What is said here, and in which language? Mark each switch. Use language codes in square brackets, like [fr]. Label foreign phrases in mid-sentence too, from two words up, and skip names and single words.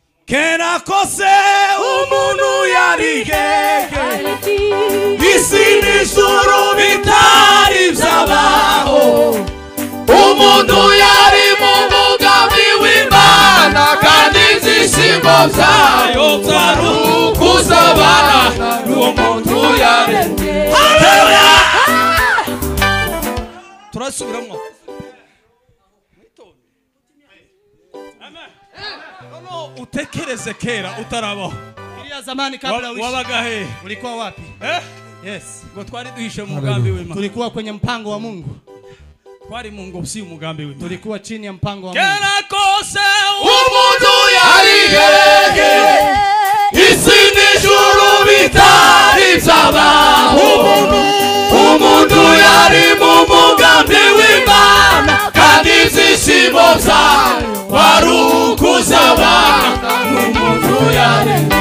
[rw] umuntu yarihe isi n'ijuru bitari byabaho, umuntu yari mu mugambi w'Imana kandi ibyishimo byayo byarukuzabana n'uwo muntu yaremye. turasubiramo. Utekereze kera utarabaho, [sw] Iliya zamani kabla uishi. [rw] Wabaga he? [sw] Ulikuwa wapi? Yes. [rw] Ngo twari duhishe mu mugambi w'Imana. [sw] Tulikuwa kwenye mpango wa Mungu. [rw] Twari mu ngo si umugambi w'Imana. [sw] Tulikuwa chini ya mpango wa Mungu. [rw] Kera kose umuntu yarihe isi n'ijuru bitari byabaho, umuntu yari mu mugambi w'Imana kandi ibyishimo byayo barukuzabana n'umuntu yaremye.